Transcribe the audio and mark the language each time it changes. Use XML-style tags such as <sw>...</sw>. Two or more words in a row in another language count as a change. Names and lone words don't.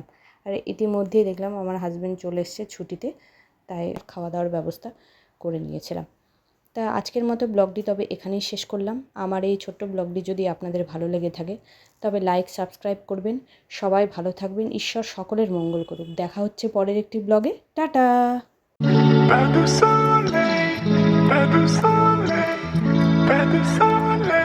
<bn>আর ইতিমধ্যেই দেখলাম আমার হাজব্যান্ড চলে এসছে ছুটিতে, তাই খাওয়া দাওয়ার ব্যবস্থা করে নিয়েছিলাম। তা আজকের মতো ব্লগটি তবে এখানেই শেষ করলাম। আমার এই ছোট্ট ব্লগটি যদি আপনাদের ভালো লেগে থাকে তবে</bn> <en>like subscribe</en> <bn>করবেন। সবাই ভালো থাকবেন, ঈশ্বর সকলের মঙ্গল করুক। দেখা হচ্ছে পরের একটি ব্লগে। টাটা।</bn> <fr>Pas de soleil, pas de soleil, pas de soleil.</fr>